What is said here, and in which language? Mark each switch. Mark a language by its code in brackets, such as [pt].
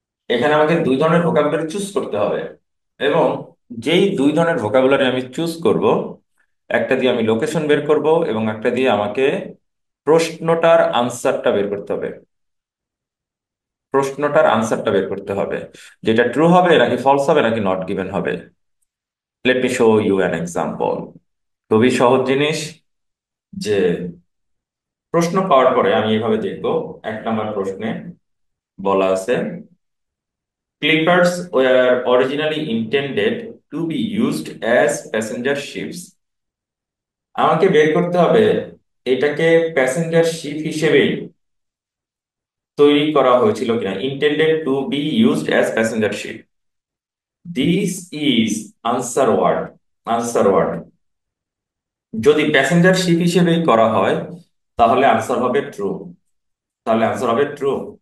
[bn] এখানে আমাকে দুই ধরনের ভোকাবুলারি চুজ করতে হবে, এবং যেই দুই ধরনের ভোকাবুলারি আমি চুজ করব, একটা দিয়ে আমি লোকেশন বের করব এবং একটা দিয়ে আমাকে প্রশ্নটার আনসারটা বের করতে হবে। প্রশ্নটার আনসারটা বের করতে হবে, যেটা ট্রু হবে নাকি ফলস হবে নাকি নট গিভেন হবে। [en] Let me show you an example. [bn] খুবই সহজ জিনিস, যে প্রশ্ন পাওয়ার পরে আমি এভাবে দেখব। 1 নম্বর প্রশ্নে বলা আছে, [en] clippers were originally intended to be used as passenger ships। [bn] আমাকে বের করতে হবে এটাকে প্যাসেঞ্জার শিপ হিসেবেই তৈরি করা হয়েছিল কিনা, intended to be used as passenger sheep. [en] This is answer word. [bn] Answer word যদি প্যাসেঞ্জার শিপ হিসেবেই করা হয় তাহলে আনসার হবে ট্রু। তাহলে আনসার হবে ট্রু।